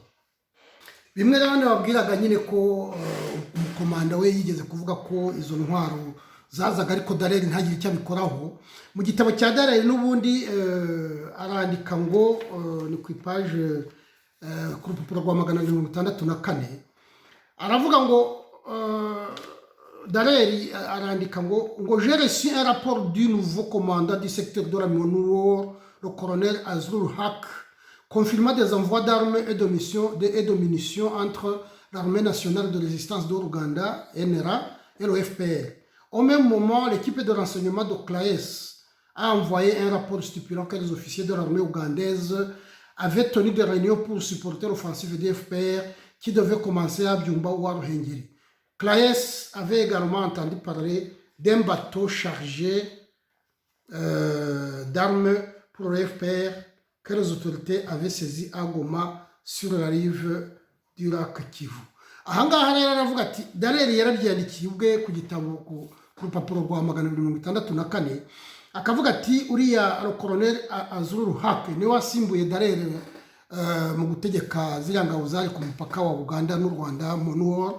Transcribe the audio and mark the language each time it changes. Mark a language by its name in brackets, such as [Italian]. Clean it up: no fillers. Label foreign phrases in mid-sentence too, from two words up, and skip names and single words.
[Kinyarwanda] Bimwe n'abandi babwiraga nyine ko umukomanda we yigeze kuvuga ko izo ntwaro zazaga ariko Dallaire ntagire icyo abikoraho. Mu gitabo cya Dallaire n'ubundi arandika ngo ni ku ipaje ku rupapuro rwa 164 aravuga ngo Dallaire arandika ngo [French] j'ai reçu un rapport du nouveau commandant du secteur de la Nord, le colonel Azrul Haq, confirmant des envois d'armes et de munitions entre l'armée nationale de résistance d'Ouganda, NRA, et le FPR. Au même moment, l'équipe de renseignement de Claes a envoyé un rapport stipulant que les officiers de l'armée ougandaise avaient tenu des réunions pour supporter l'offensive des FPR qui devait commencer à Byumba ou à Ruhengeri. Claes avait également entendu parler d'un bateau chargé d'armes pour le FPR que les autorités avaient saisi à Goma sur la rive du lac Kivu. [Kinyarwanda] Ahangaha rero aravuga ati Dallaire yarabyandikiye ubwe ku gitabo ku rupapuro rwa 164 akavuga ati uriya colonel Azrul Haq niwe wasimbuye Dallaire mu gutegeka ziriya ngabo zari ku mupaka wa Uganda n'u Rwanda MONUSCO.